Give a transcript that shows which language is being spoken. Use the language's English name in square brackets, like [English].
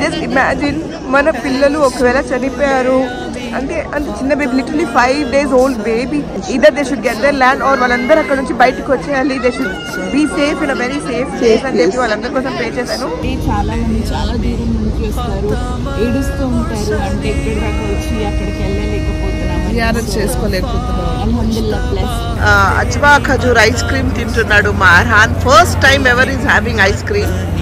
[English] just imagine [Telugu] మన పిల్లలు ఒకవేళ చనిపోయారు అంటే చిన్న [English] baby, literally 5 days old baby, either they should get their land or [Telugu] వాళ్ళందరూ అక్కడ నుంచి బయటకు వచ్చేయాలి. [English] they should be safe in a very safe place [Telugu] అని చెప్పి వాళ్ళందరి కోసం పే చేశాను. చాలా మంది చాలా దూరం నుంచి వస్తారు, ఏడుస్తూ ఉంటారు. అంటే ఎక్కడి దాకా వచ్చి అక్కడికి వెళ్ళలేకపోతున్నాము, జియారత్ చేసుకోలేకపోతున్నాము. అల్హమ్దులిల్లాహ్ ప్లస్ అజ్వా ఖజూర్ ఐస్ క్రీమ్ తింటున్నాడు మా Arhan. [English] First time ever is having ice cream.